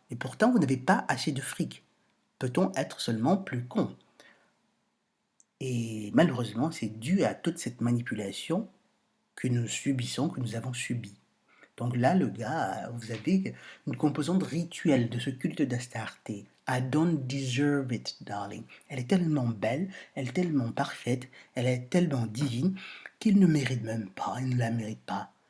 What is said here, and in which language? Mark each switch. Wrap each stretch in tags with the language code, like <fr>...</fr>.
<fr>Et pourtant, vous n'avez pas assez de fric. Peut-on être seulement plus con? Et malheureusement, c'est dû à toute cette manipulation que nous subissons, que nous avons subie. Donc là, le gars, vous avez une composante rituelle de ce culte d'Astarté.</fr> <en>I don't deserve it, darling.</en> <fr>Elle est tellement belle, elle est tellement parfaite, elle est tellement divine qu'il ne mérite même pas, il ne la mérite pas.</fr>